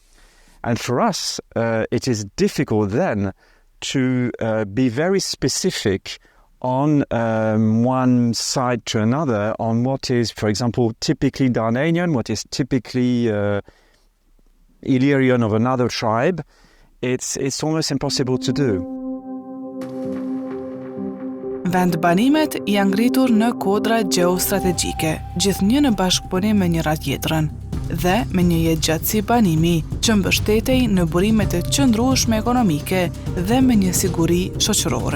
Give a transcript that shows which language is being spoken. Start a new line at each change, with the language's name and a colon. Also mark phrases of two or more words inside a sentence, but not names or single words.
English: And for us, it is difficult then to be very specific on one side to another on what is, for example, typically Dardanian, what is typically Illyrian of another tribe. It's almost impossible to do.
Albanian: Vendbanimet janë ngritur në kodra gjeostrategjike, gjithnjë në bashkëpunim me njëra tjetrën, dhe me një jetëgjatësi banimi që mbështetej në burime të qëndrueshme ekonomike dhe me një siguri shoqërore.